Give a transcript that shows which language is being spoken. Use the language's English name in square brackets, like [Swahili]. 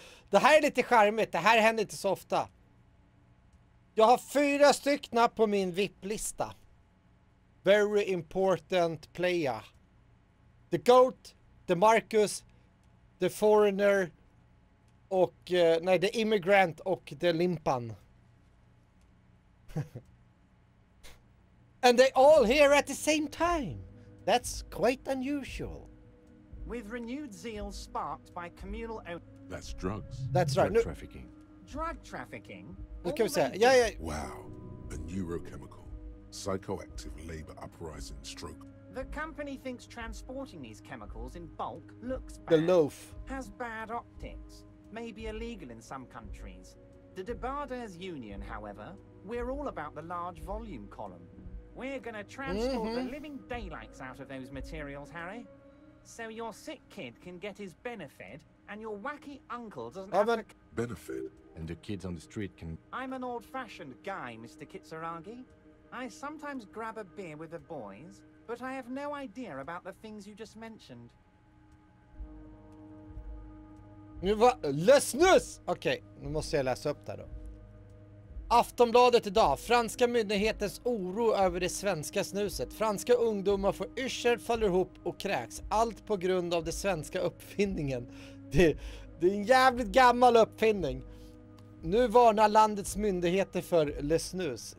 [Swedish] Det här är lite charmigt. Det här händer inte så ofta. Jag har 4 stycken på min VIP-lista. [English] Very important player. The Goat, The Marcus, The Foreigner och... [Swedish] nej, The Immigrant och The Limpan. [English] And they all here at the same time. That's quite unusual. With renewed zeal sparked by communal... That's drugs. That's right. Drug trafficking. Drug trafficking? [Swedish] Nu ska vi se. Ja. [English] Wow. A neurochemical. Psychoactive labor uprising stroke. The company thinks transporting these chemicals in bulk looks bad. The loaf. Has bad optics. May be illegal in some countries. The Debarders Union, however, we're all about the large volume column. We're gonna transport the living daylights out of those materials, Harry. So your sick kid can get his benefit and your wacky uncle doesn't have to... Benefit? And the kids on the street can... I'm an old-fashioned guy, Mr. Kitsuragi. I sometimes grab a beer with the boys, but I have no idea about the things you just mentioned. [Swedish] Nu var... Lösnus! Okej, nu måste jag läsa upp det här då. Aftonbladet idag. Franska myndighetens oro över det svenska snuset. Franska ungdomar får yrsel, faller ihop och kräks. Allt på grund av det svenska uppfinningen. Det är en jävligt gammal uppfinning. Nu varnar landets myndigheter för snus.